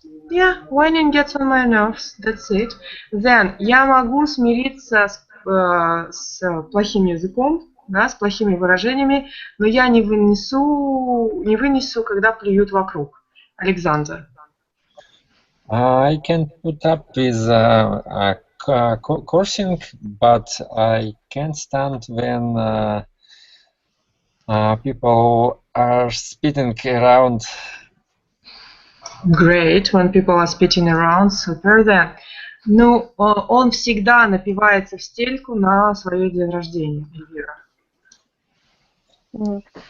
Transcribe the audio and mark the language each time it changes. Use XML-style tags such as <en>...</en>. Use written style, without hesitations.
<en>Yeah, whining gets on my nerves, that's it.</en> <ru>Then, я могу смириться с плохим языком, да, с плохими выражениями, но я не вынесу, когда плюют вокруг. Александр.</ru> <en>I can put up with cursing, but I can't stand when people are spitting around. Great, when people are spitting around, super then.</en> <ru>Ну, он всегда напивается в стельку на свое день рождения, Эльвира.</ru>